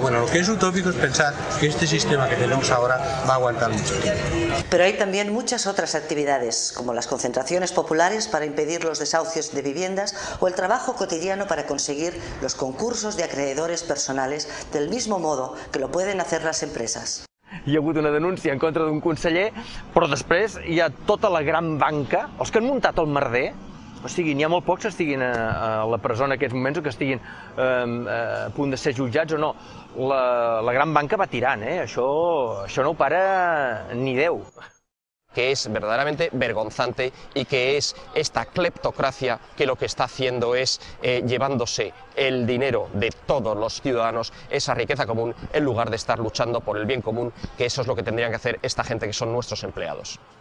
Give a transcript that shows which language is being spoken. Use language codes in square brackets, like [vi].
[es] Bueno, lo que es utópico es pensar que este sistema que tenemos ahora va a aguantar mucho tiempo. Pero hay también muchas otras actividades, como las concentraciones populares para impedir los desahucios de viviendas o el trabajo cotidiano para conseguir los concursos de acreedores personales del mismo modo que lo pueden hacer las empresas. [ca] Hi ha hagut una denúncia en contra d'un conseller, però després hi ha tota la gran banca, els que han muntat el merder, o sigui, n'hi ha molt pocs que estiguin a la presó en aquests moments o que estiguin a punt de ser jutjats o no. La gran banca va tirant, això no ho para ni Déu. [es] Que es verdaderamente vergonzante y que es esta cleptocracia que lo que está haciendo es llevándose el dinero de todos los ciudadanos, esa riqueza común, en lugar de estar luchando por el bien común, que eso es lo que tendrían que hacer esta gente que son nuestros empleados.